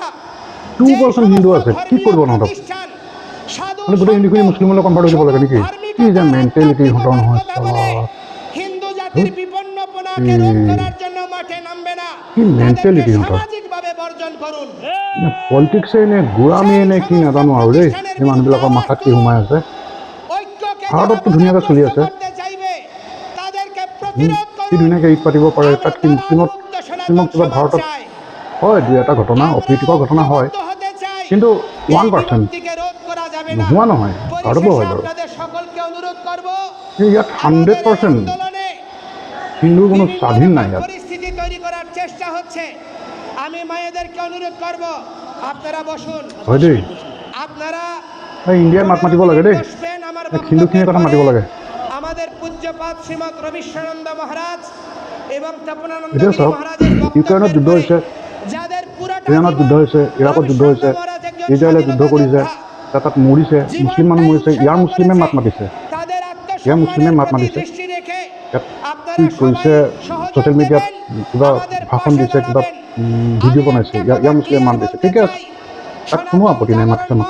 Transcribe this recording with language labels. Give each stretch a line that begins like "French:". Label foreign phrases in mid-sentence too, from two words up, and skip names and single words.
Bangla: 2% হিন্দু আছে, কি করব না? ওটা মানে গোটা হিন্দু কি মুসলিম হলে কনভার্ট হতে বলে নাকি? কি যে মেন্টালিটি ঘটনা হয়, হিন্দু জাতির বিপন্নপনাকে রোধ করার জন্য মাঠে নামবে না, কি মেন্টালিটি ওটা? সামাজিকভাবে বর্জন করুন।
Assamese: পলিটিক্স এনে গোড়ামি এনে কি নাজানো আৰু দেই, এই মানুহবিলাকৰ মাথাত কি সোমাই আছে। ভাৰততো ধুনীয়াকৈ চলি আছে, কি ধুনীয়াকৈ ঈদ পাতিব পাৰে। তাত কি মুছলিমক কিবা ভাৰতত হয় 2-এটা ঘটনা, অপ্ৰীতিকৰ ঘটনা হয়, কিন্তু 1% নোহোৱা নহয়, ভাৰততো হয় বাৰু। ইয়াত 100% হিন্দুৰ কোনো স্বাধীন নাই। ইয়াত
Bangla: পরিস্থিতি তৈরি করার চেষ্টা হচ্ছে। আমি মায়েদেরকে অনুরোধ করব, আপনারা বসুন।
Assamese: হয় দেই,
Bangla: আপনারা
Assamese: ইণ্ডিয়াৰ মাত মাতিব লাগে দেই, হিন্দুখিনিৰ কথা মাতিব লাগে।
Bangla: আমাদের পূজ্যপাদ শ্রীমৎ রবীন্দ্রানন্দ মহারাজ এবং তপনানন্দ
Assamese: মহারাজের ইউক্রেইনত যুদ্ধ হৈছে, ইৰাণত যুদ্ধ হৈছে, ইৰাকত যুদ্ধ হৈছে, ইজৰাইলে যুদ্ধ কৰিছে, তাত মৰিছে, মুছলিম মানুহ মৰিছে, ইয়াৰ মুছলিমে মাত মাতিছে, ইয়াৰ মুছলিমে মাত মাতিছে। টুইট কৰিছে, ছ'চিয়েল মিডিয়াত কিবা ভাষণ দিছে, কিবা ভিডিঅ' বনাইছে, ইয়াৰ মুছলিমে মাত দিছে, ঠিকে আছে, তাত কোনো আপত্তি নাই, মাতিছে মাত।